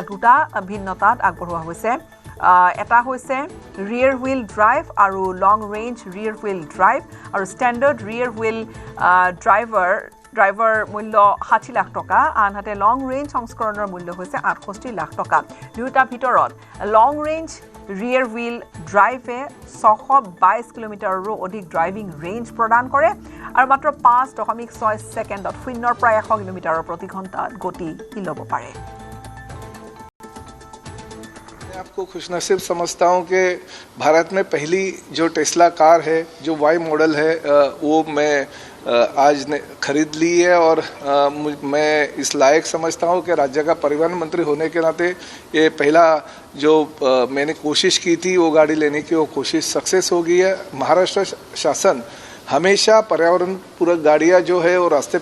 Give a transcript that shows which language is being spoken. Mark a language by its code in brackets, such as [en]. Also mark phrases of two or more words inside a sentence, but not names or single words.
[as] দুটা ভিন্নতাত আগবঢ়োৱা হৈছে এটা হৈছে ৰিয়েৰ হুইল ড্ৰাইভ আৰু লং ৰেঞ্জ ৰিয়েৰ হুইল ড্ৰাইভ আৰু ষ্টেণ্ডাৰ্ড ৰিয়েৰ হুইল ড্ৰাইভাৰ মূল্য 60 লাখ টকা আনহাতে লং ৰেঞ্জ সংস্কৰণৰ মূল্য হৈছে 68 লাখ টকা দুয়োটা ভিতৰত লং ৰেঞ্জ ৰিয়েৰ হুইল ড্ৰাইভে 622 কিলোমিটাৰৰো অধিক ড্ৰাইভিং ৰেঞ্জ প্ৰদান কৰে আৰু মাত্ৰ 5.6 ছেকেণ্ডত 0 পৰা 100 কিলোমিটাৰৰ প্ৰতি ঘণ্টাত গতি ল'ব পাৰে [hi] आपको खुशनसीब समझता हूँ कि भारत में पहली जो टेस्ला कार है जो Y मॉडल है वो मैं आज ने खरीद ली है और मैं इस लायक समझता हूँ कि राज्य का परिवहन मंत्री होने के नाते ये पहला जो मैंने कोशिश की थी वो गाड़ी लेने की वो कोशिश सक्सेस हो गई है महाराष्ट्र शासन हमेशा पर्यावरण पूरक गाड़ियाँ जो है वो रास्ते